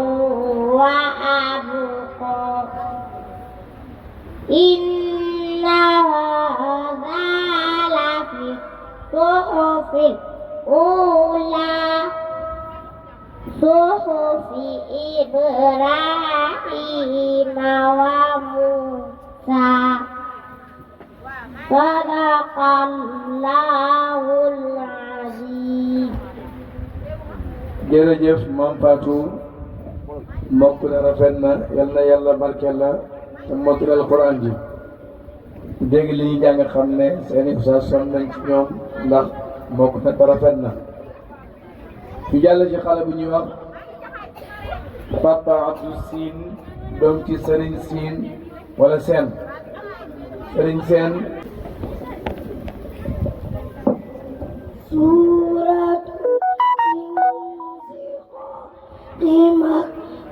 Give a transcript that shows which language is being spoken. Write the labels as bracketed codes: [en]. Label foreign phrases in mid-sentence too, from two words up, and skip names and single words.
[ar] وأبقى إن هذا لفي الصحف الأولى صحف إبراهيم وموسى صدق الله العظيم. [wo] jërëjëf Mame Fatou mbokk na rafet na yal na yàlla barkeel la te motul alquran ji dégg li ñu jàng xam ne seeni ustaas son nañ ci ñoom ndax mbokk na te rafet na ñu jàll ci xale bu ñuy wax Papa Abdou Siin doom ci Sëriñ Siin wala Seen Sëriñ Seen Surat Makkah